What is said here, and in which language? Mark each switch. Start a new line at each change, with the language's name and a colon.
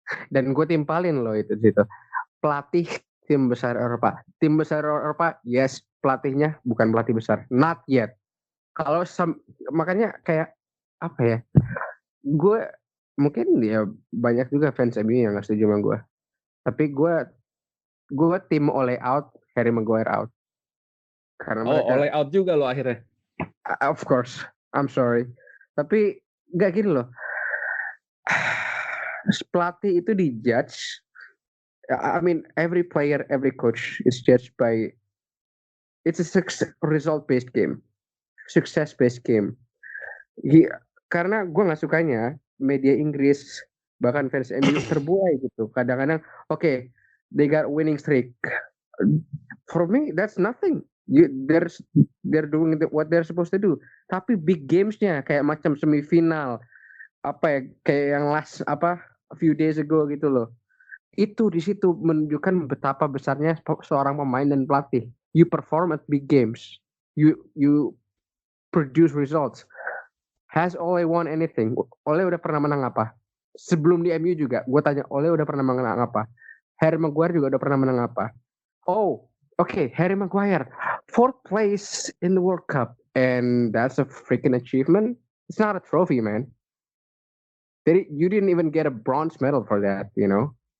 Indonesian: Dan gue timpalin loh itu situ. Pelatih tim besar Eropa. Tim besar Eropa, yes, pelatihnya bukan pelatih besar.
English: Not yet.
Indonesian: Kalau makanya kayak apa ya? Gue mungkin ya banyak juga fans MU yang nggak setuju sama gue. Tapi gue tim Ole out, Harry Maguire out. Karena Oh, mereka, Ole out juga lo akhirnya.
English: of course, I'm sorry.
Indonesian: Tapi nggak gini loh. Pelatih itu dijudge.
English: I mean, every player, every coach is judged by it's a result-based game, success-based game.
Indonesian: Karena gue nggak sukanya media Inggris bahkan fans MU terbuai gitu.
English: Kadang-kadang, okay, they got winning streak. For me, that's nothing. They're doing what they're supposed to do.
Indonesian: Tapi big gamesnya kayak macam semifinal, apa ya, kayak yang
English: last a few days ago
Indonesian: gitu loh. Itu di situ menunjukkan betapa besarnya seorang pemain dan pelatih.
English: You perform at big games. You produce results. Has Ole won anything?
Indonesian: Ole udah pernah menang apa? Sebelum di MU juga, gue tanya Ole udah pernah menang apa? Harry Maguire juga udah pernah menang apa?
English: Oh, okay, Harry Maguire, 4th place in the World Cup, and that's a freaking achievement. It's not a trophy, man. You didn't even get a bronze medal for that, you know.